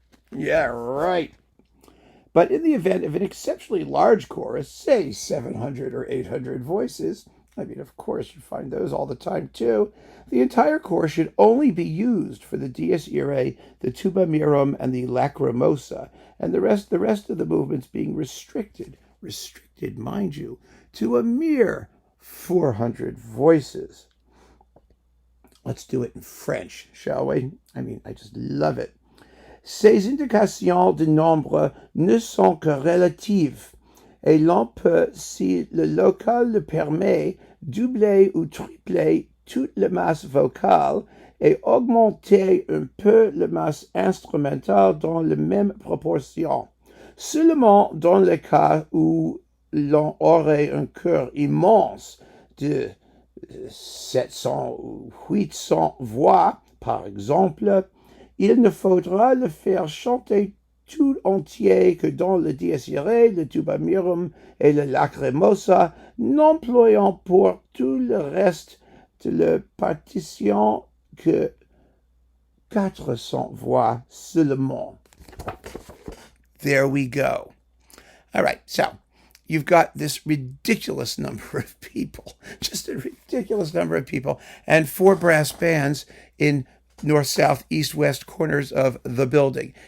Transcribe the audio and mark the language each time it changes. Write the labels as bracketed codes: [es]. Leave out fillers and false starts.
[en] Yeah, right. But in the event of an exceptionally large chorus, say 700 or 800 voices, I mean, of course, you find those all the time too, the entire chorus should only be used for the dies irae, the tuba mirum, and the lacrimosa, and the rest of the movements being restricted, mind you, to a mere 400 voices. Let's do it in French, shall we? I mean, I just love it. [fr] Ces indications de nombre ne sont que relatives, et l'on peut, si le local le permet, doubler ou tripler toute la masse vocale et augmenter un peu la masse instrumentale dans la même proportion. Seulement dans le cas où l'on aurait un chœur immense de 700 ou 800 voix, par exemple, il ne faudra le faire chanter tout entier que dans le dies irae, le tuba mirum et le lacrimosa, n'employant pour tout le reste de la partition que 400 voix seulement. [en] There we go. All right, so you've got this ridiculous number of people, just a ridiculous number of people, and 4 brass bands in north, south, east, west corners of the building.